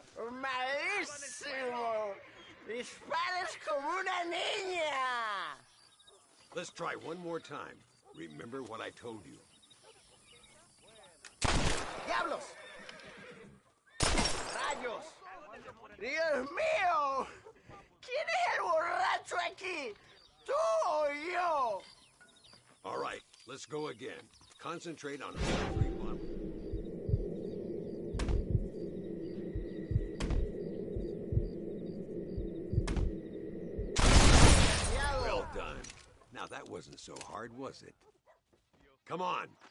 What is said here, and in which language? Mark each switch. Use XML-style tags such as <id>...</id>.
<es>¡Malísimo! ¡Disparas como una niña!</es> <en>Let's try one more time. Remember what I told you.</en> <es>¡Diablos! ¡Rayos! ¡Dios mío! ¿Quién es el borracho aquí?</es> <en>Let's go again. Concentrate on all three bottles. Well done. Now that wasn't so hard, was it? Come on.</en>